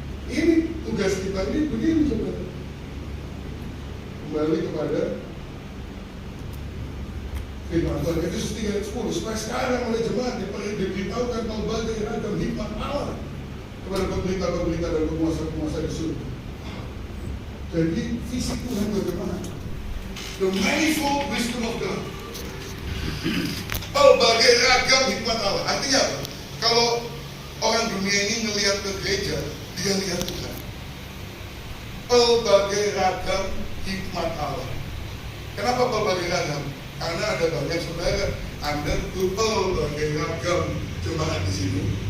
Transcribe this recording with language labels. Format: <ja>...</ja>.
<id>Ini tugas kita ini begini saudara. Kembali kepada firman Tuhan Efesus 3:10. Supaya sekarang oleh jemaat diberitahukan berbagai ragam hikmat Allah kepada pemerintah-pemerintah dan penguasa-penguasa di surga. Jadi visi Tuhan bagaimana?</id> <en>The manifold wisdom of God.</en> <id>Berbagai ragam hikmat Allah. Artinya apa? Kalau orang dunia ini melihat ke gereja, dia lihat Tuhan. Berbagai ragam hikmat Allah. Kenapa berbagai ragam? Karena ada banyak saudara, Anda berbagai ragam jemaat di sini.</id>